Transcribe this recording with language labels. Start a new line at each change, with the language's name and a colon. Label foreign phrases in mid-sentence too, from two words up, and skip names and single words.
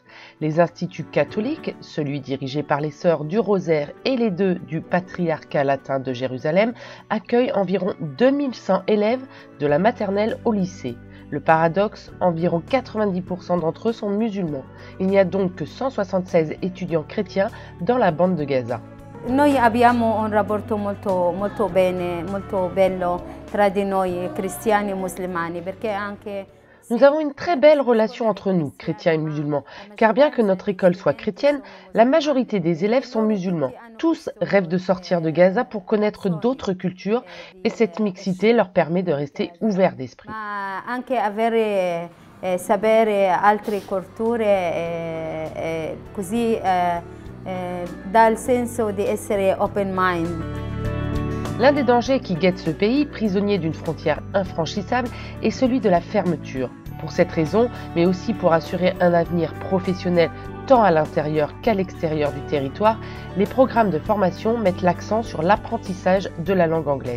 French: Les instituts catholiques, celui dirigé par les Sœurs du Rosaire et les deux du Patriarcat latin de Jérusalem, accueillent environ 2100 élèves de la maternelle au lycée. Le paradoxe, environ 90% d'entre eux sont musulmans. Il n'y a donc que 176 étudiants chrétiens dans la bande de Gaza.
Italian: Noi abbiamo un rapporto molto bello tra di noi cristiani e musulmani perché anche.
French: Nous avons une très belle relation entre nous, chrétiens et musulmans, car bien que notre école soit chrétienne, la majorité des élèves sont musulmans. Tous rêvent de sortir de Gaza pour connaître d'autres cultures et cette mixité leur permet de rester ouverts d'esprit.
Italian: Anche avere sapere altre culture così dà il senso di essere
English: open mind.
French: L'un des dangers qui guette ce pays, prisonnier d'une frontière infranchissable, est celui de la fermeture. Pour cette raison, mais aussi pour assurer un avenir professionnel tant à l'intérieur qu'à l'extérieur du territoire, les programmes de formation mettent l'accent sur l'apprentissage de la langue anglaise.